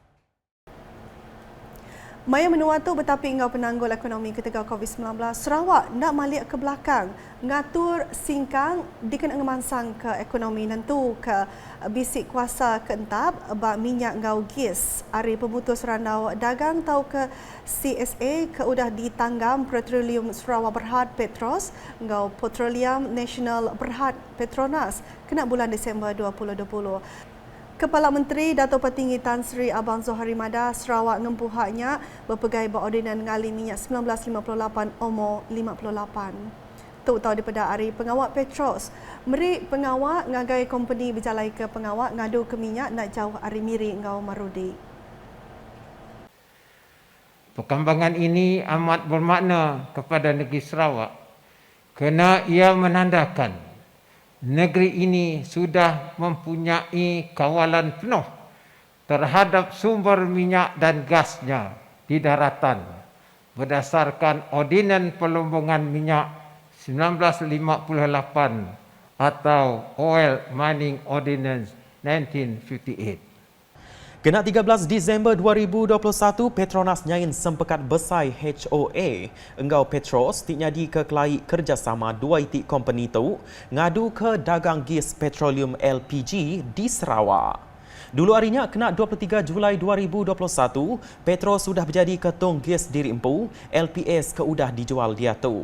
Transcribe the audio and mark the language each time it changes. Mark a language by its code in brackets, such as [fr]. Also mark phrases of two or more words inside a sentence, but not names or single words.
[iba] Maya menua tu bertapi ngau penanggul ekonomi ketika COVID-19, Sarawak nak malik ke belakang, ngatur singkang dikena ngemansang ke ekonomi nentu ke bisik kuasa keentap bak minyak ngau gas. Hari pemutus randau dagang tau ke CSA ke udah ditanggam Petroleum Sarawak Berhad Petros ngau Petroleum Nasional Berhad Petronas kena bulan Disember 2020. Kepala Menteri Dato' Petinggi Tan Sri Abang Zohari Madah Sarawak ngempuhaknya berpegai berordinan ngali minyak 1958 umur 58. Tu tahu di pada hari pengawak Petros. Meri pengawak ngagai company berjalai ke pengawak ngadu ke minyak nak jauh hari miri ngau Marudi. [ms] Perkembangan ini amat bermakna kepada negeri Sarawak kerana ia menandakan negeri ini sudah mempunyai kawalan penuh terhadap sumber minyak dan gasnya di daratan berdasarkan Ordinan Pelumbungan Minyak 1958 atau Oil Mining Ordinance 1958. [iba] Kena 13 Disember 2021, Petronas nyain sempekat besai HOA. Engau Petros tiknyadi ke kelai kerjasama dua itik company tu ngadu ke dagang gas petroleum LPG di Sarawak. Dulu harinya kena 23 Julai 2021, Petros sudah menjadi ketung gas diri empu, LPS ke udah dijual dia tu.